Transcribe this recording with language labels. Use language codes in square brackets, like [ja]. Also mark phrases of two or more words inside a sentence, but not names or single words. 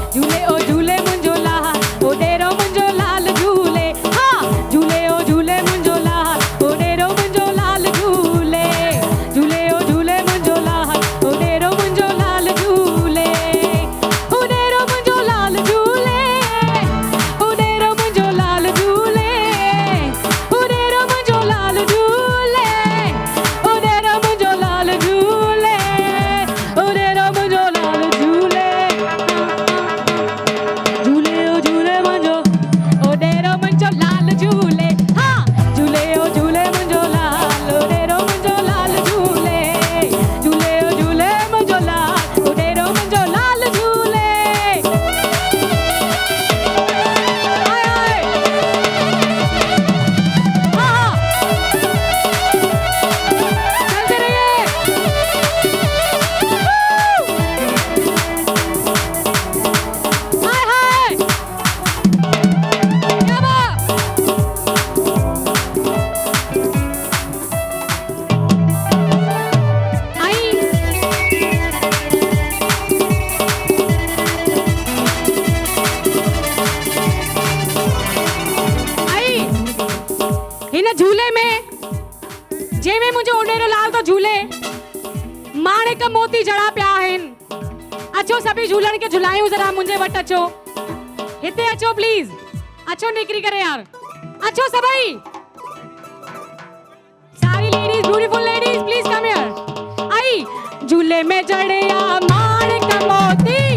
[sd] झूले ओ झूले मुंहिंजो लाल ओ ॾेरो मुंहिंजो लाल झूले हा झूले ओ झूले मुंहिंजो लाल ओ ॾेरो मुंहिंजो लाल झूले झूले ओ झूले मुंहिंजो लाल ओ ॾेरो मुंहिंजो लाल झूले ओ ॾेरो मुंहिंजो लाल झूले ओ ॾेरो मुंहिंजो लाल झूले ओ ॾेरो मुंहिंजो लाल झूले ओ ॾेरो मुंहिंजो लाल झूले ओ ॾेरो मुंहिंजो लाल झूले झूले ओ झूले मुंहिंजो ओ ॾेरो मुंहिंजो लाल झूले हा झूले ओ झूले मुंहिंजो लाल ओ ॾेरो मुंहिंजो लाल झूले झूले ओ झूले मुंहिंजो लाल ओ ॾेरो मुंहिंजो लाल झूले [hi] हाय हाय हा हा चलते रहिए हाय हाय क्या बात [sd] आई आई हिन झूले में जंहिंमें मुंहिंजो ओॾेरो लाल तो झूले माणिक मोती जड़ा पिया आहिनि अचो सभी झूलण खे झुलायूं जरा मुंहिंजे वटि अचो हिते अचो प्लीज अचो निकिरी करे यार अचो सभई सारी [en] ladies beautiful ladies please come here [sd] आई झूले में जड़िया माणिक मोती